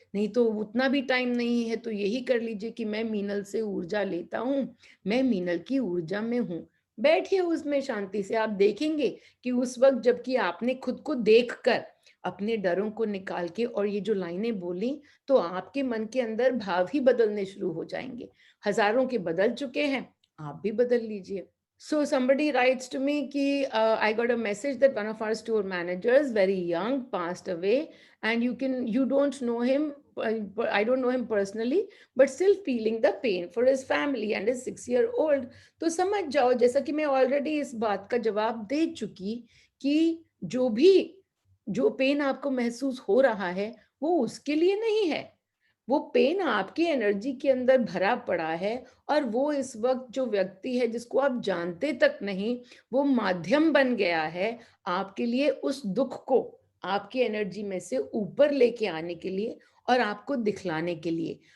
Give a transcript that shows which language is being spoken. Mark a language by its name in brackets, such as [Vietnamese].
[Hindi] नहीं तो उतना भी टाइम नहीं है, तो यही कर लीजिए कि मैं मीनल से ऊर्जा लेता हूँ, मैं मीनल की ऊर्जा में हूँ। बैठिए उसमें शांति से, आप देखेंगे कि उस वक़्त जबकि आपने खुद को देखकर अपने डरों को निकाल के और ये जो लाइनें बोली, तो आपके मन के अंदर भाव ही बदलने शुरू हो जाएँगे। हज़ारों के बदल चुके हैं, आप भी बदल लीजिए। [English] So somebody writes to me [Hindi] कि [English] I got a message that one of our store managers, very young, passed away, and you don't know him. I don't know him personally, but still feeling the pain for his family and his 6-year old. [Hindi] तो समझ जाओ जैसा कि मैं already इस बात का जवाब दे चुकी कि जो भी जो पेन आपको महसूस हो रहा है, वो उसके लिए नहीं है। वो पेन आपकी एनर्जी के अंदर भरा पड़ा है और वो इस वक़्त जो व्यक्ति है जिसको आप जानते तक नहीं, वो माध्यम बन गया है आपके लिए उस दुःख को आपकी एनर्जी में से ऊपर लेके आने के लिए और आपको दिखलाने के लिए।